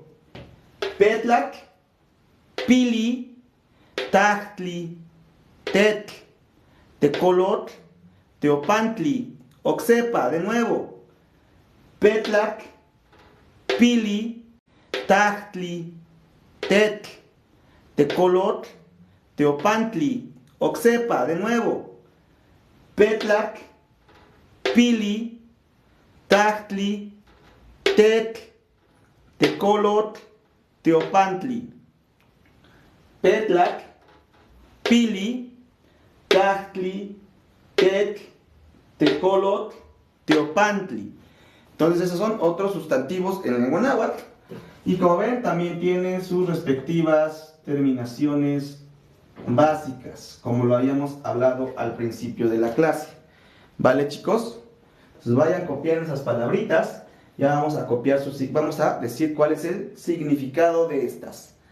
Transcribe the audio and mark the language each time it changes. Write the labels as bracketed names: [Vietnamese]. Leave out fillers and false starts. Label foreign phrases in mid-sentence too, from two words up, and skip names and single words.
[Nahuatl languages] Petlac, Pili, Tachtli, Tetl, Tecolot, Teopantli, Oxepa, [Spanish] de nuevo. [Nahuatl languages] Petlac, Pili, Tachtli, Tetl, Tecolot, Teopantli, Oxepa, [Spanish] de nuevo. [Nahuatl languages] Petlac, Pili, Tachtli, Tetl, Tecolot, Teopantli. Petlac, Pili, Tachtli, Tetl, Tecolot, Teopantli. [Spanish] Entonces esos son otros sustantivos en lengua náhuatl. Y como ven, también tienen sus respectivas terminaciones básicas, como lo habíamos hablado al principio de la clase. ¿Vale, chicos? Entonces vayan copiando esas palabritas. Ya vamos a decir cuál es el significado de estas.